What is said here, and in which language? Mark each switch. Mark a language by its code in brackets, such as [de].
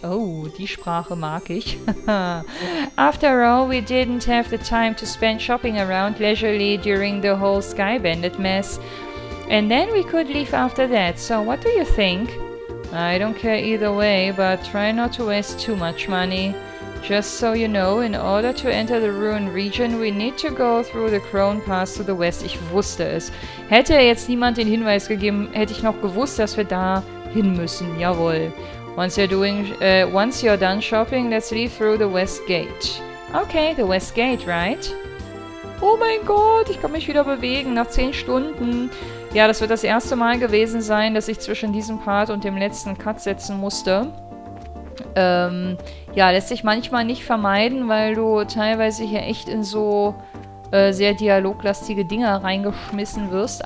[de] Oh, die Sprache mag ich. [en] After all, we didn't have the time to spend shopping around leisurely during the whole Sky Bandit mess. And then we could leave after that. So what do you think? I don't care either way, but try not to waste too much money. Just so you know, in order to enter the Ruin region, we need to go through the Crone Pass to the west. [de] Ich wusste es. Hätte jetzt niemand den Hinweis gegeben, hätte ich noch gewusst, dass wir da hin müssen. Jawohl. [en] Once you're done shopping, let's leave through the west gate. Okay, the west gate, right? [de] Oh mein Gott, ich kann mich wieder bewegen nach 10 Stunden. Ja, das wird das erste Mal gewesen sein, dass ich zwischen diesem Part und dem letzten Cut setzen musste. Ja, lässt sich manchmal nicht vermeiden, weil du teilweise hier echt in so sehr dialoglastige Dinger reingeschmissen wirst.